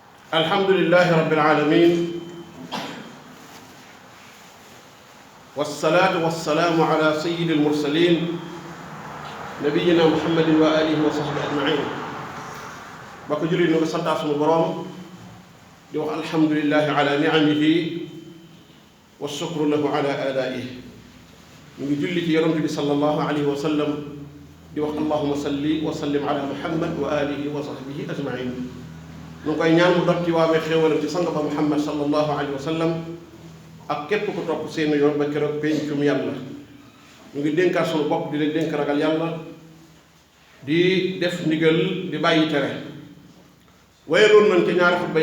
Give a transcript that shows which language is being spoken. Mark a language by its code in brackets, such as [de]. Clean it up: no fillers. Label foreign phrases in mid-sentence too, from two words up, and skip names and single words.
[ar] الحمد لله رب العالمين والصلاة والسلام على سيد المرسلين نبينا محمد وعلى آله وصحبه أجمعين [wo] ba ko jullit nu ko santaat sunu boroom di wax [ar] الحمد لله على نعمه والشكر له على آلائه [wo] ñu ngi julli ci yonent bi [ar] صلى الله عليه وسلم [wo] di wax [ar] اللهم صل وسلم على محمد وعلى آله وصحبه أجمعين [wo] ñu ngi koy ñaan mu dot ci waamee xéewalam ci sang ba muhammad [ar] صلى الله عليه وسلم [wo] ak képp ku topp seen yoon ba keroog pencum yàlla. ñu ngi dénkaat sunu bopp di leen dénk ragal yàlla di def ndigal di bàyyi tere wéyaloon nañ ci ñaari xutba